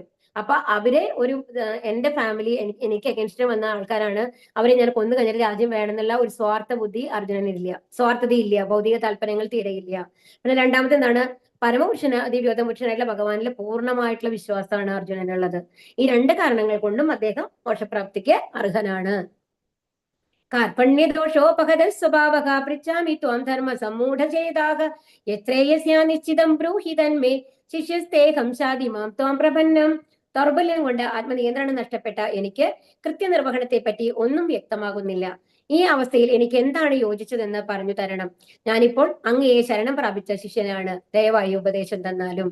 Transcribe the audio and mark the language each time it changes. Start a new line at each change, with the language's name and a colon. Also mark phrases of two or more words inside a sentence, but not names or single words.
Malayalam: അപ്പൊ അവരെ എന്റെ ഫാമിലി എനിക്ക് അഗേൻസ്റ്റ് വന്ന ആൾക്കാരാണ്, അവരെ ഞാൻ കൊന്നു കഴിഞ്ഞിട്ട് രാജ്യം വേണമെന്നുള്ള ഒരു സ്വാർത്ഥ ബുദ്ധി അർജുനനില്ല, സ്വാർത്ഥതയില്ല, ഭൗതിക താല്പര്യങ്ങൾ തീരെയില്ല. പിന്നെ രണ്ടാമത്തെ എന്താണ്? ദിവ്യോത്തമപുരുഷനായിട്ടുള്ള ഭഗവാനിലെ പൂർണ്ണമായിട്ടുള്ള വിശ്വാസമാണ് അർജുനനുള്ളത്. ഈ 2 കാരണങ്ങൾ കൊണ്ടും അദ്ദേഹം മോക്ഷപ്രാപ്തിക്ക് അർഹനാണ്.
Sanskrit: कार्पण्यदोषोपहत स्वभावः पृच्छामि त्वं धर्म सम्मूढचेताः यत्रേയസ്യാ നിശ്ചിതം ബ്രൂഹി തന്മേ ശിഷ്യസ്തേഹം ശാതി മാം ത്വം പ്രപന്നം.
Malayalam: ദൗർബല്യം കൊണ്ട് ആത്മനിയന്ത്രണം നഷ്ടപ്പെട്ട എനിക്ക് കൃത്യനിർവഹണത്തെ പറ്റി ഒന്നും വ്യക്തമാകുന്നില്ല. ഈ അവസ്ഥയിൽ എനിക്ക് എന്താണ് യോജിച്ചതെന്ന് പറഞ്ഞു തരണം. ഞാനിപ്പോൾ അങ്ങയെ ശരണം പ്രാപിച്ച ശിഷ്യനാണ്, ദയവായി ഉപദേശം തന്നാലും.